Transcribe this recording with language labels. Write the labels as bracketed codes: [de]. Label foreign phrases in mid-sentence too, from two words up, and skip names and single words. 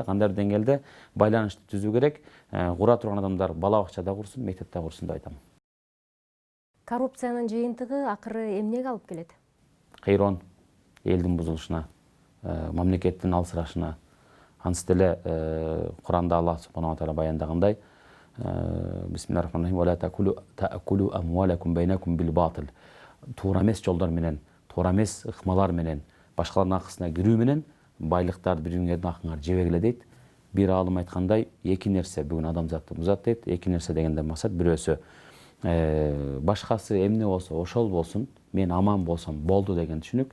[ky] Кандай деңгээлде байланышты түзүү керек. Кура турган адамдар бала бакчада курсун, мектепте курсун деп айтам. Коррупциянын жыйынтыгы акыры эмнеге алып келет? Кыйроон, элдин бузулушуна, мамлекеттин алсырашына. Ансыз деле Куранда Аллах [ar] سبحانه وتعالى баяндагандай, بسم الله الرحمن الرحيم, «ولا تأكلوا أموالكم بينكم بالباطل». [ky] Туура эмес жолдор менен, туура эмес ыкмалар менен, башкалардын акысына кирүү менен байлыктарды бириңердин акыңар жебегиле дейт. Бир аалым айткандай, эки нерсе бүгүн адамзатты бузат дейт. Эки нерсе дегенде максат бирөөсү башкасы эмне болсо ошол болсун, мен аман болсом болду деген түшүнүк.